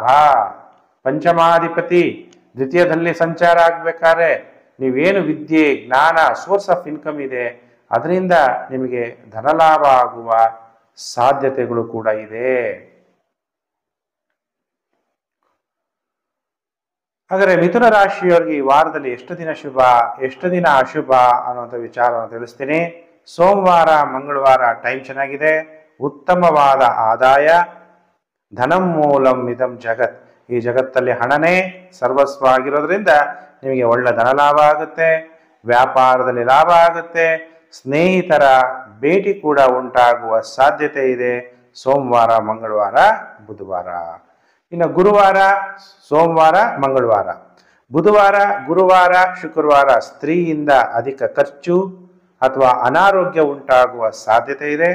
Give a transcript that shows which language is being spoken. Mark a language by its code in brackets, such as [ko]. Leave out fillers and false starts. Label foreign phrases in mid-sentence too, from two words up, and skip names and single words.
[kn] ಪಂಚಮಾಧಿಪತಿ ದ್ವಿತೀಯದಲ್ಲಿ ಸಂಚಾರ ಆಗ್ಬೇಕಾದ್ರೆ ನೀವೇನು ವಿದ್ಯೆ, ಜ್ಞಾನ, [en] source of income [kn] ಇದೆ ಅದರಿಂದ ನಿಮಗೆ ಧನಲಾಭ ಆಗುವ ಸಾಧ್ಯತೆಗಳು ಕೂಡ ಇದೆ. ಹಾಗಾದರೆ ಮಿಥುನ ರಾಶಿಯವರಿಗೆ ಈ ವಾರದಲ್ಲಿ ಎಷ್ಟು ದಿನ ಶುಭ, ಎಷ್ಟು ದಿನ ಅಶುಭ ಅನ್ನುವಂಥ ವಿಚಾರವನ್ನು ತಿಳಿಸ್ತೀನಿ. ಸೋಮವಾರ, ಮಂಗಳವಾರ ಟೈಮ್ ಚೆನ್ನಾಗಿದೆ, ಉತ್ತಮವಾದ ಆದಾಯ. [sa] ಧನಂ ಮೂಲಂ ಇದಂ ಜಗತ್, [kn] ಈ ಜಗತ್ತಲ್ಲಿ ಹಣನೇ ಸರ್ವಸ್ವ ಆಗಿರೋದ್ರಿಂದ ನಿಮಗೆ ಒಳ್ಳೆ ಧನ ಲಾಭ ಆಗುತ್ತೆ. ವ್ಯಾಪಾರದಲ್ಲಿ ಲಾಭ ಆಗುತ್ತೆ. ಸ್ನೇಹಿತರ ಭೇಟಿ ಕೂಡ ಉಂಟಾಗುವ ಸಾಧ್ಯತೆ ಇದೆ ಸೋಮವಾರ, ಮಂಗಳವಾರ, ಬುಧವಾರ. ಇನ್ನು ಗುರುವಾರ, ಸೋಮವಾರ, ಮಂಗಳವಾರ, ಬುಧವಾರ, ಗುರುವಾರ, ಶುಕ್ರವಾರ ಸ್ತ್ರೀಯಿಂದ ಅಧಿಕ ಖರ್ಚು ಅಥವಾ ಅನಾರೋಗ್ಯ ಉಂಟಾಗುವ ಸಾಧ್ಯತೆ ಇದೆ.